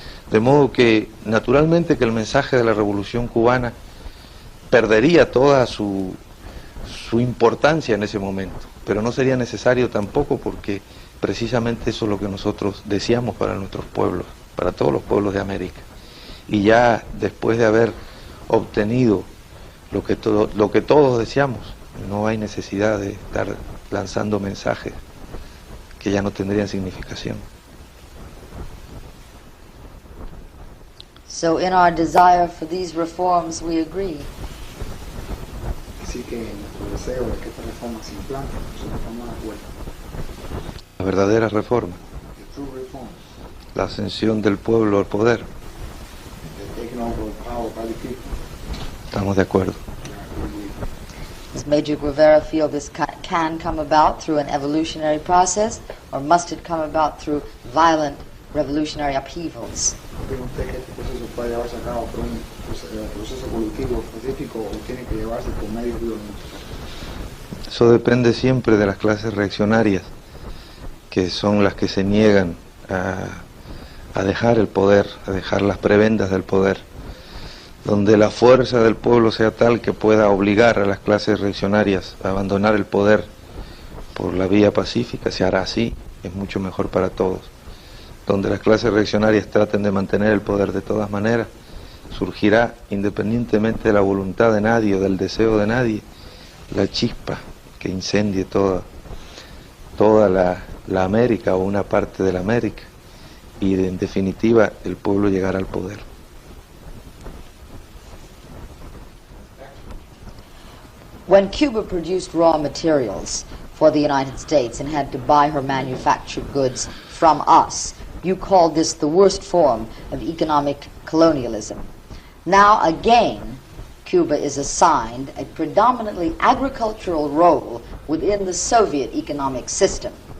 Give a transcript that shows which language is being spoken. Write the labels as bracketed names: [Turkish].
[Spanish] De modo que, naturalmente, que el mensaje de la Revolución Cubana perdería toda su importancia en ese momento, pero no sería necesario tampoco, porque precisamente eso es lo que nosotros deseamos para nuestros pueblos, para todos los pueblos de América. Y ya después de haber obtenido lo que todos deseamos, no hay necesidad de estar lanzando mensajes que ya no tendrían significación. [English] So in our desire for these reforms, we agree. [Spanish] Así que nuestro deseo de que esta reforma se implante, nosotros estamos de acuerdo. La verdadera reforma, [English] The true reforms, [Spanish] la ascensión del pueblo al poder, [English] the taking over of power by the people, [Spanish] estamos de acuerdo. [English] we believe. Does Major Guevara feel this can come about through an evolutionary process, or must it come about through violent revolutionary upheavals? [Spanish] ¿Cree usted que este proceso puede llevarse a cabo por un proceso evolutivo específico o tiene que llevarse por medios violentos? Eso depende siempre de las clases reaccionarias, que son las que se niegan a dejar el poder, a dejar las prebendas del poder. Donde la fuerza del pueblo sea tal que pueda obligar a las clases reaccionarias a abandonar el poder por la vía pacífica, se hará así, es mucho mejor para todos. Donde las clases reaccionarias traten de mantener el poder de todas maneras, surgirá, independientemente de la voluntad de nadie o del deseo de nadie, la chispa que incendie toda la América o una parte de la América, y en definitiva el pueblo llegará al poder. [English] When Cuba produced raw materials for the United States and had to buy her manufactured goods from us, you called this the worst form of economic colonialism. Now again, Cuba is assigned a predominantly agricultural role within the Soviet economic system.